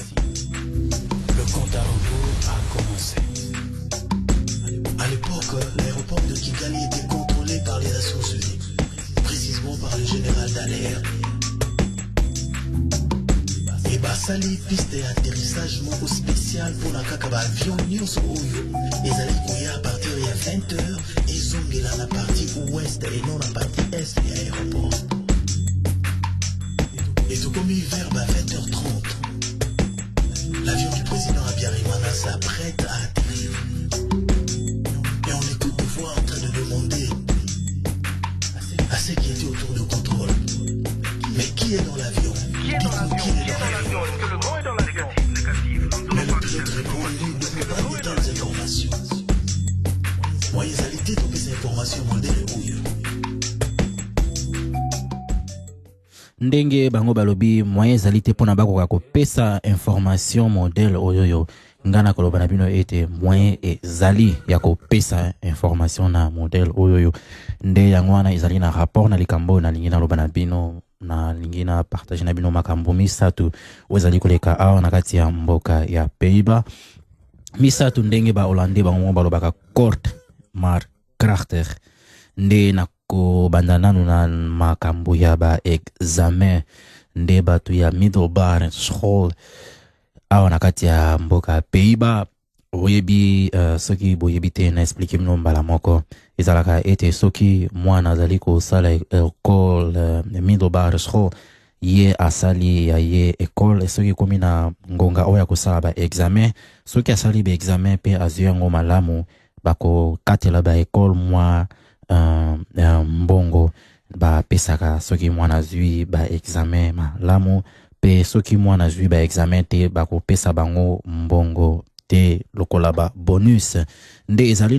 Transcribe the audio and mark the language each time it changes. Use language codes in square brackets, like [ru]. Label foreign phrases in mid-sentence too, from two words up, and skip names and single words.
[fr] Le compte à rebours a commencé. À l'époque, l'aéroport de Kigali était contrôlé par les Nations Unies, précisément par le général Dallaire. Et basali piste d'atterrissage moko spécial pour la [ln] kakaba avion nyonso oyo ezali koya [fr] à partir de 20h [ln] ezongela na [fr] partie ouest et non la partie est de l'aéroport. Et tout comme vers 20h30, l'avion du président Habyarimana s'apprête à atterrir. Et on écoute des voix en train de demander à ceux qui étaient autour de contrôle: mais qui est dans l'avion? Dites-nous qui est dans l'avion? Est-ce que le vent est dans l'avion? Mais le pilote répond: lui ne peut pas donner telles informations. Moi, ils allaient détruire ces informations modèles ou [ln] ndenge bango balobi moyen ezali te mpona bakoka kopesa information modèle oyoyo ngana koloba na bino ete moyen ezali ya kopesa information na modèle oyoyo nde yango wana ezali na rapport na likambo na lingi naloba na bino na lingi na partage na bino makambo misatu ezali koleka awa na kati ya mboka ya Pays-Bas. Misatu ndenge ba Hollandais bango balobaka [nl] kort maar krachtig [ln] nde na ko bandana na makambo ya ba examen nde batu ya [nl] middelbare school [ln] awa na kati ya mboka Pays-Bas. Oyebi soki boyebi te na explique mino mbala moko ezalaka ete soki mwana azali kosala école [nl] middelbare school [ln] ye asali ya ye école soki komi na ngonga oya kosala ba examen soki asali ba examen pe azwi yango malamu bako katela ba école mwa mbongo ba pesaka soki mwana azwi ba examen malamu pe soki mwana azwi ba examen te bako pesa bango mbongo te lokola ba bonus nde ezali